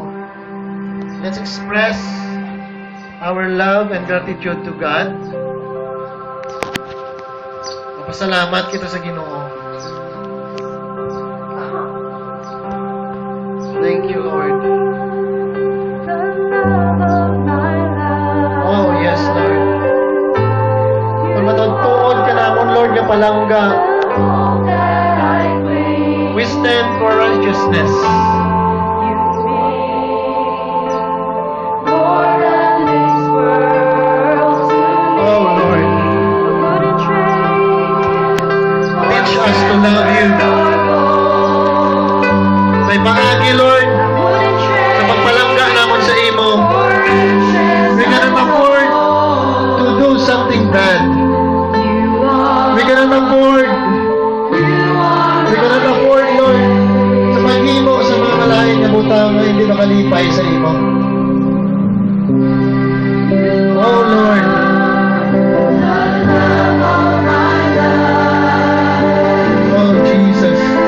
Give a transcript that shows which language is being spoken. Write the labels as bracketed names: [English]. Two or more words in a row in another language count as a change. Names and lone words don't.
[English] Let's express our love and gratitude to God. [Hiligaynon] Pasalamat kita sa Ginoo. [English] Thank you, Lord. Oh, yes, Lord. [Hiligaynon] Matuttuod ka namon, Lord, nga palangga. [English] We stand for righteousness. Oh, Lord. Teach us to love you. [Hiligaynon] May paagi, Lord, sa pagpalangga namon sa imo. [English] We cannot afford to do something bad. We cannot afford, Lord, [Hiligaynon] sa paghimo sa mga malaking na butang na hindi makalipay sa imo. [English] Oh, Lord. Oh, Jesus.